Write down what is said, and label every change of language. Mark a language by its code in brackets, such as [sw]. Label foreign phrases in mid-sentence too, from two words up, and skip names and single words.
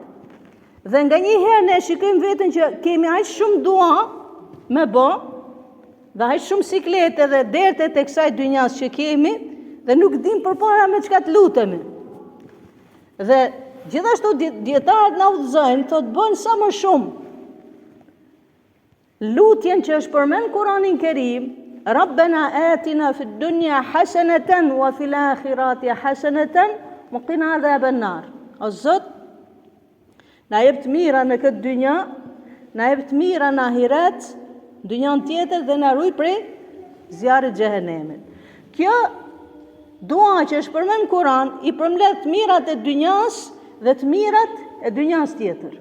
[sq] Dhe nga një herë ne shikojmë veten që kemi aq shumë dua me bë, dhe aq shumë siklete dhe derte të kësaj dynjas që kemi, dhe nuk dim përpara me çka të lutemi. Dhe gjithashtu dietarët na udhëzojnë, thotë bëjnë sa më shumë lutjen që është përmend Kur'anin Kerim, [ar] ربنا آتنا في الدنيا حسنة وفي الآخرة حسنة وقنا عذاب النار. [sq] O Zot, na jep të mira në këtë dynja, na jep të mira në ahiret, dynjan tjetër dhe na ruaj prej zjarrit të xhehenemit. Kjo dua që është përmend në Kur'an i përmbledh të mirat e dynjas dhe të mirat e dynjas tjetër.